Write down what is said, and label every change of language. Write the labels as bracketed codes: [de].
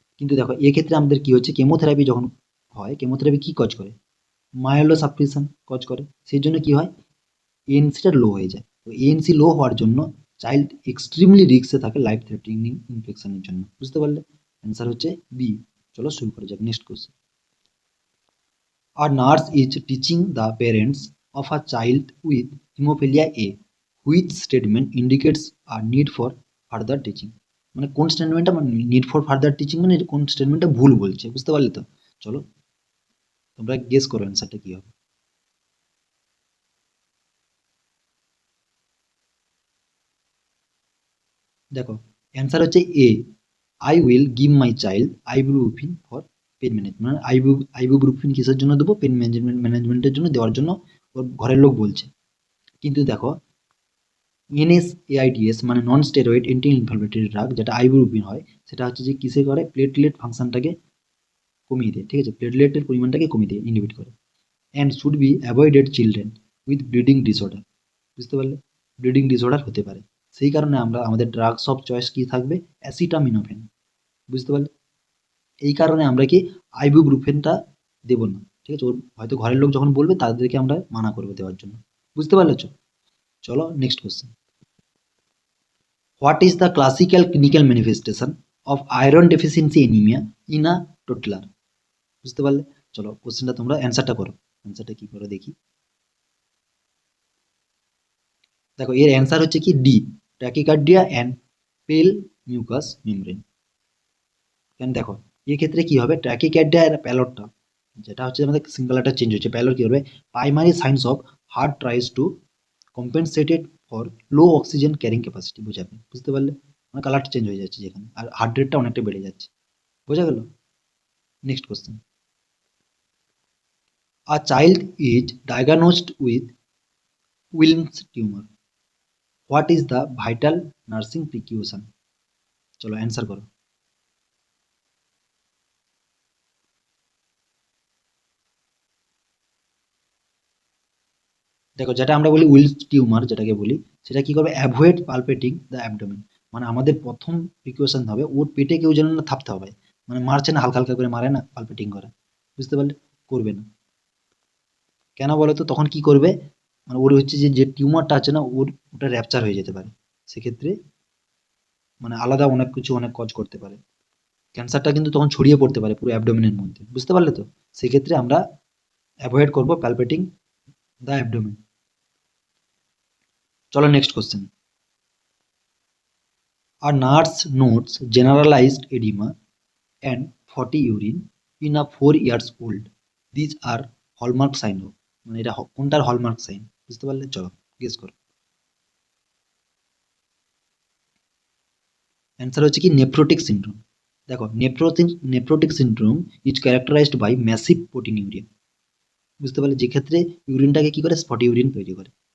[bn] কিন্তু দেখো, এক্ষেত্রে আমাদের কি হচ্ছে, কেমোথেরাপি যখন হয়, কেমোথেরাপি কি কাজ করে? মায়োলো সাপ্রেশন কাজ করে। সেই জন্য কি হয়, এএনসিটা লো হয়ে যায়। তো এএনসি লো হওয়ার জন্য চাইল্ড এক্সট্রিমলি রিস্কে থাকে লাইফ থ্রেটানিং ইনফেকশনের জন্য। বুঝতে পারলে? অ্যান্সার হচ্ছে বি। চলো শুরু করা যাক next question. [en] A nurse is teaching the parents of a child with hemophilia A. Which statement indicates a need for further teaching? [bn] মানে কোন স্টেটমেন্টটা, মানে নিড ফর ফার্দার টিচিং মানে কোন স্টেটমেন্টটা ভুল বলছে? বুঝতে পারলে তো? চলো তোমরা গেস করো অ্যান্সারটা কি হবে। দেখো, অ্যান্সার হচ্ছে এ, [en] I will give my child ibuprofen for pain management. [bn] মানে আইবুপ্রোফেন কিসের জন্য দেবো? পেন ম্যানেজমেন্টের জন্য দেওয়ার জন্য ওর ঘরের লোক বলছে। কিন্তু দেখো, এনএসএআইডিএস মানে নন স্টেরয়েড অ্যান্টি ইনফ্লামেটরি ড্রাগ, যেটা আইবুপ্রোফেন হয়, সেটা হচ্ছে যে কিসে করে, প্লেটলেট ফাংশনটাকে কমিয়ে দেয়। ঠিক আছে, প্লেটলেটের পরিমাণটাকে কমিয়ে দেয়, ইনহিবিট করে। [en] And should be avoided children with bleeding disorder. [bn] বুঝতে পারলে? ব্লিডিং ডিসঅর্ডার হতে পারে, সেই কারণে আমরা আমাদের ড্রাগস অফ চয়েস কি থাকবে? অ্যাসিটামিনোফেন। বুঝতে পারলে? এই কারণে আমরা কি আইবুপ্রোফেনটা দেবো না। ঠিক আছে, ওর হয়তো ঘরের লোক যখন বলবে তাদেরকে আমরা মানা করবো দেওয়ার জন্য। বুঝতে পারলে? চলো next question. [en] What is the classical clinical manifestation of iron deficiency anemia in a toddler? [bn] বুঝতে পারলে? চলো কোশ্চেনটা তোমরা অ্যান্সারটা করো। অ্যান্সারটা কি করো দেখি। দেখো, এর অ্যান্সার হচ্ছে কি ডি, [en] Tachycardia and pale mucous membrane. [bn] কেন দেখো, এক্ষেত্রে কি হবে, ট্যাকিকার্ডিয়া আর প্যালটটা যেটা হচ্ছে আমাদের সিঙ্গুলারটা চেঞ্জ হচ্ছে, প্যালট কি হবে, [en] primary signs of heart tries to compensated for low oxygen carrying capacity [bn] বোঝাবে। বুঝতে পারলে? মানে কালারটা চেঞ্জ হয়ে যাচ্ছে যেখানে, আর হার্ট রেটটা অনেকটা বেড়ে যাচ্ছে। বোঝা গেল? Next question. [en] A child is diagnosed with Wilms tumor. What is the vital nursing precaution? [bn] চলো অ্যান্সার করো। দেখো, যেটা আমরা বলি উইলস টিউমার যেটাকে বলি, সেটা কি করবে, [en] Avoid palpating the abdomen. [bn] মানে আমাদের প্রথম প্রিকশন হবে ওর পেটে কেউ যেন না থাপতে হবে। মানে মারছে না, হালকা হালকা করে মারে না, পালপেটিং করে। বুঝতে পারলে? করবে না। কেন বলো তো? তখন কি করবে, মানে ওর হচ্ছে যে যে টিউমারটা আছে না, ওর ওটা র্যাপচার হয়ে যেতে পারে। সেক্ষেত্রে মানে আলাদা অনেক কিছু অনেক কাজ করতে পারে। ক্যান্সারটা কিন্তু তখন ছড়িয়ে পড়তে পারে পুরো অ্যাবডোমেনের মধ্যে। বুঝতে পারলে তো? সেক্ষেত্রে আমরা অ্যাভয়েড করবো [en] Palpating the abdomen. [bn] চলো next question. [en] A nurse notes generalized edema and 40 urine in a 4 years old. These are hallmark sign of, [bn] মানে এটা কোনটার হলমার্ক সাইন বুঝতে পারলে? চলো গেস করো। অ্যান্সার হচ্ছে কি নেফ্রোটিক সিনড্রোম। দেখো [en] nephrotic syndrome is characterized by massive proteinuria, [bn] বুঝতে পারলে, যে ক্ষেত্রে ইউরিনটাকে কি করে স্পট ইউরিন তৈরি করে।